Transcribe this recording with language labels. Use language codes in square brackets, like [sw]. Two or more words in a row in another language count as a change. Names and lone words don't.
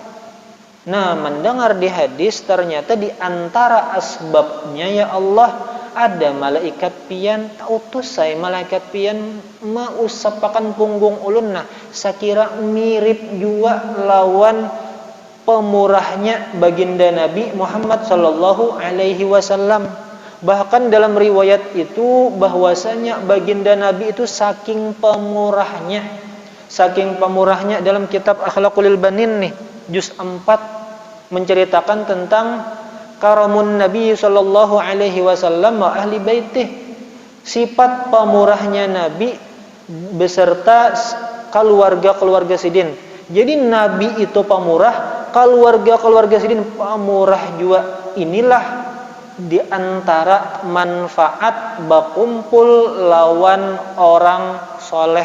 [bjn] Nah, mendengar di hadis ternyata di antara asbabnya ya Allah ada malaikat pian utus saya malaikat pian mausapakan punggung ulun. Nah, sakira mirip juga lawan pemurahnya baginda Nabi Muhammad [ar] صلى الله عليه وسلم. [bjn] Bahkan dalam riwayat itu bahwasanya baginda Nabi itu saking pemurahnya dalam kitab Akhlaqul Banin nih juz 4 menceritakan tentang karamun Nabi [ar] صلى الله عليه وسلم وأهل بيته, [bjn] sifat pemurahnya Nabi beserta keluarga sidin. Jadi Nabi itu pemurah, keluarga sidin pemurah juga. Inilah di antara manfaat bakumpul lawan orang soleh.